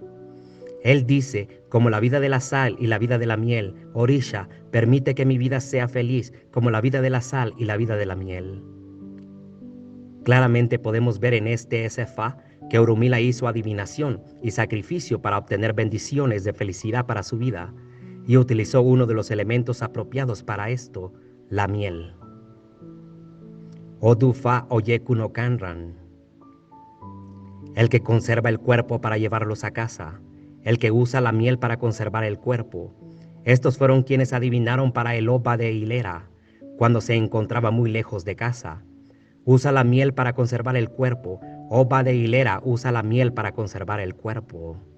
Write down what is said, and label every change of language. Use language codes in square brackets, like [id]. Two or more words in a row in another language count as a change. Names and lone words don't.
[es] Él dice: como la vida de la sal y la vida de la miel, Orisha, permite que mi vida sea feliz como la vida de la sal y la vida de la miel. Claramente podemos ver en este Esefá que Orunmila hizo adivinación y sacrificio para obtener bendiciones de felicidad para su vida, y utilizó uno de los elementos apropiados para esto, la miel. [yo] Odufa oyekuno kanran. [es] El que conserva el cuerpo para llevarlos a casa, el que usa la miel para conservar el cuerpo. Estos fueron quienes adivinaron para el Oba de Hilera, cuando se encontraba muy lejos de casa. Usa la miel para conservar el cuerpo, Ova de hilera usa la miel para conservar el cuerpo.